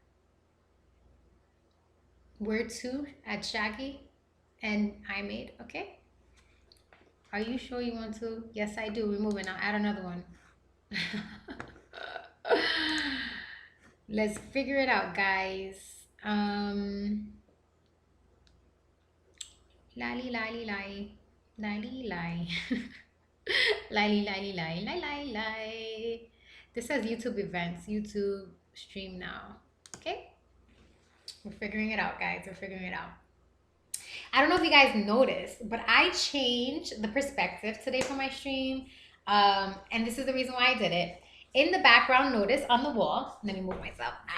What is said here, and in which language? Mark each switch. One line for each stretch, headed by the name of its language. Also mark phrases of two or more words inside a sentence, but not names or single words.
English: Word two at Shaggy and I made, okay? Are you sure you want to? Yes, I do. Remove it. Now add another one. Let's figure it out, guys. Lali lali lai. Lali lai. Lali lali lai. Lai lai lai. This says YouTube events. YouTube stream now. Okay? We're figuring it out, guys. We're figuring it out. I don't know if you guys noticed, but I changed the perspective today for my stream. And this is the reason why I did it. In the background, notice on the wall, let me move myself.